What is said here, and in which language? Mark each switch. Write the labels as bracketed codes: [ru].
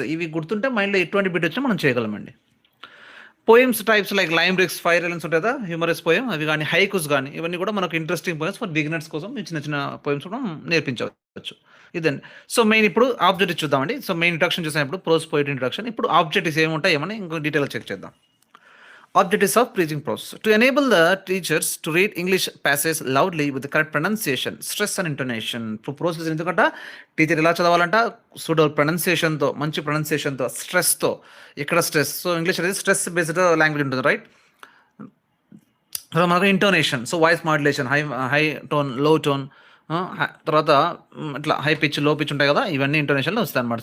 [te] ఇవి గుర్తుంటే మైండ్లో ఎటువంటి బిట్ వచ్చినా మనం చేయగలమండి. Poems types like lime bricks, fire ఎలెన్స్ ఉంటాయి కదా, హ్యూమరస్ పోయం, అవి కానీ హైకుస్ కానీ, ఇవన్నీ కూడా మనకు ఇంట్రెస్టింగ్ పోయమ్స్ ఫర్ బిగినర్స్ కోసం చిన్న చిన్న పోయమ్స్ కూడా నేర్పించవచ్చు. ఇదండి. సో, మెయిన్ ఇప్పుడు ఆబ్జెక్టివ్ చూద్దామండి. సో, మెయిన్ ఇంట్రడక్షన్ చూసినప్పుడు ప్రోస్, పోయిట్రీ ఇంట్రడక్షన్. ఇప్పుడు ఆబ్జెక్టివ్స్ ఏముంటాయి ఏమని ఇంకో డీటెయిల్గా చెక్ చేద్దాం. [en] Objectives of preaching prose: to enable the teachers to read English passages loudly with the correct pronunciation, stress and intonation. [te] ఇప్పుడు ప్రోస్ ఎందుకంటే టీచర్ ఎలా చదవాలంట, సూడబుల్ ప్రొనౌన్సియేషన్తో, మంచి ప్రొనౌన్సియేషన్తో, స్ట్రెస్తో. ఇక్కడ స్ట్రెస్, సో ఇంగ్లీష్ అనేది స్ట్రెస్ బేస్డ్ లాంగ్వేజ్ ఉంటుంది, రైట్. మనకు intonation, so voice modulation, high tone, లో tone, తర్వాత ఇట్లా హై పిచ్, లో పిచ్ ఉంటాయి కదా, ఇవన్నీ ఇంటోనేషన్లో వస్తాయి అనమాట.